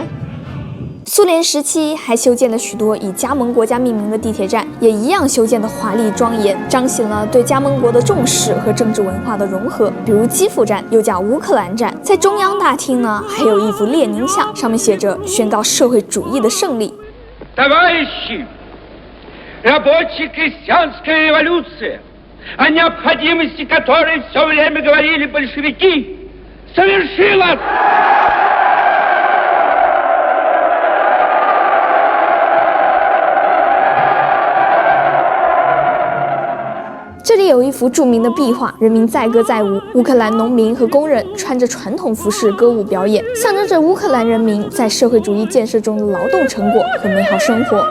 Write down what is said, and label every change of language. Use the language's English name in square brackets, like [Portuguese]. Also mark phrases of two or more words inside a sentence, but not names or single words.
[Chinese] 苏联时期还修建了许多以加盟国家命名的地铁站，也一样修建的华丽庄严，彰显了对加盟国的重视和政治文化的融合。比如基辅站，又叫乌克兰站，在中央大厅呢，还有一幅列宁像，上面写着宣告社会主义的胜利。 [Russian] Товарищи, рабочая крестьянская революция, о необходимости которой все время говорили большевики, совершилась! [Chinese] 这里有一幅著名的壁画，人民载歌载舞，乌克兰农民和工人穿着传统服饰歌舞表演，象征着乌克兰人民在社会主义建设中的劳动成果和美好生活。